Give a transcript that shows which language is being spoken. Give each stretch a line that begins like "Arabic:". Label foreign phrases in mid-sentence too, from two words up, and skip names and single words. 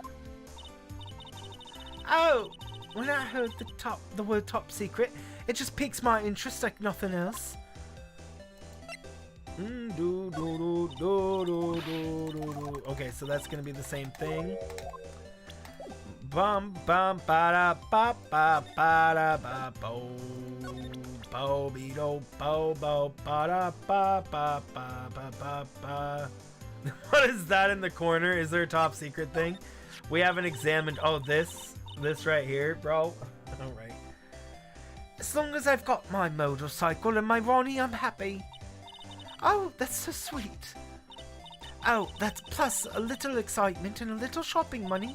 English: Oh, when I heard the word top secret, it just piques my interest like nothing else. Okay, so that's gonna be the same thing. Bum bum ba da ba ba ba da ba bo bo be do bo bo ba da ba ba ba ba ba ba. What is that in the corner? Is there a top secret thing? We haven't examined. Oh, this right here, bro. All right. As long as I've got my motorcycle and my Ronnie, I'm happy. Oh, that's so sweet. Oh, that's plus a little excitement and a little shopping money.